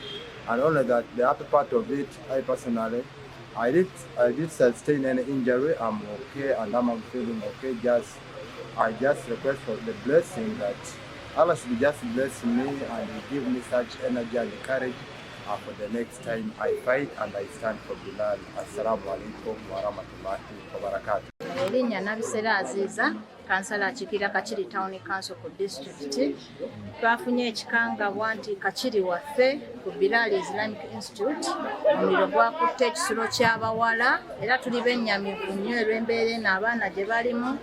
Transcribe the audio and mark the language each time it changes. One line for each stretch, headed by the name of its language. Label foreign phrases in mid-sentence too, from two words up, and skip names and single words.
English: And only that the other part of it, I personally, I did sustain any injury. I'm okay and I'm feeling okay. I just request for the blessing that Allah should just bless me and give me such energy and courage for the next time I fight and I stand for Bilal.
Arabic: السلام عليكم ورحمة الله وبركاته.
Ganda: Erinnya Nabisera Aziza, kansala Kakiri Kakiri Town Council ku district. Twafunye ekikangabwa nti Kakiri waffe ku Biral Islamic Institute omuliro gwakutte ekisulo ky'abawala era tuli bennyamivu nnyo olw'embeera eno abaana gye balimu.